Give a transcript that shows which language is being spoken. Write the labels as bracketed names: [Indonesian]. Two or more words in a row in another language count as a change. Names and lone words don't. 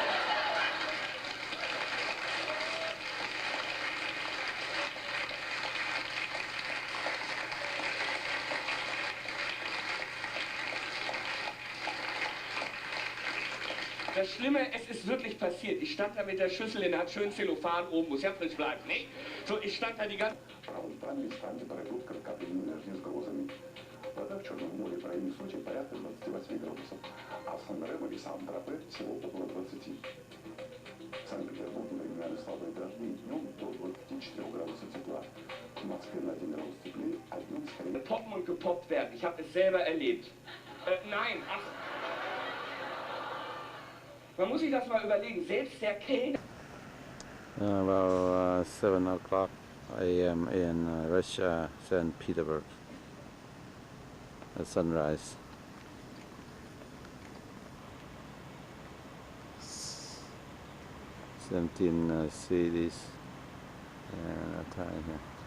[German] Das Schlimme, es ist wirklich passiert. Ich stand da mit der Schüssel in der schönen Zellophan oben, muss ja frisch bleiben, ne? So, ich stand da die ganze... [Russian] Правоуправные температура капель с грозами. Вода в Черном море в районе Сочи порядка 28 градусов, а в Сан-Ремо и Сан-Тропе всего около 20. В Санкт-Петербурге временами слабые дожди, днем до 24 градусов тепла. В Москве на 1 градус теплее, а днем скорее... [German] Poppen und gepoppt werden, ich habe es selber erlebt. Nein, ach... Man muss sich das mal überlegen, selbst der Kellner... [English] About 7 o'clock a.m. in Russia, St. Peterburg. At sunrise. Cities time here.